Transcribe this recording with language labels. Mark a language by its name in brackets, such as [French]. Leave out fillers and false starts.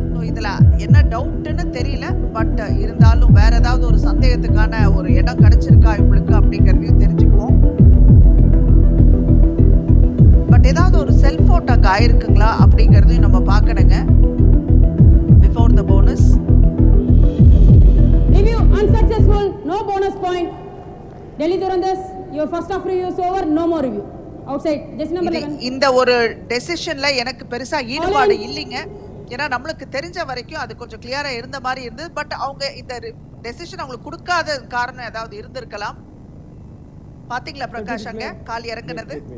[Tamil] இதுல என்ன டவுட்னு தெரியல. பட் இருந்தாலும் வேற ஏதாவது ஒரு சந்தேகத்துக்கான ஒரு இடம் கிடைச்சிருக்கா இவங்களுக்கு அப்படிங்கறதையும் தெரிஞ்சுக்குவோம். பட் ஏதாவது ஒரு செல்ஃப் அவுட் அங்க ஆயிருக்குங்களா அப்படிங்கறதையும் நம்ம பார்க்கணுங்க before the bonus. [English] Review unsuccessful. No bonus point. Delhi Durandars, your first half review is over. No more review. Outside. Just number 11. [Tamil] இந்த ஒரு டெசிஷன்ல எனக்கு பெருசா ஈடுபாடு இல்லைங்க. ஏன்னா நம்மளுக்கு தெரிஞ்ச வரைக்கும் அது கொஞ்சம் கிளியரா இருந்த மாதிரி இருந்தது. பட் அவங்க இந்த டெசிஷன் அவங்களுக்கு கொடுக்காத காரணம் ஏதாவது இருந்திருக்கலாம். பாத்தீங்களா பிரகாஷ் அங்க கால் இறங்குனது.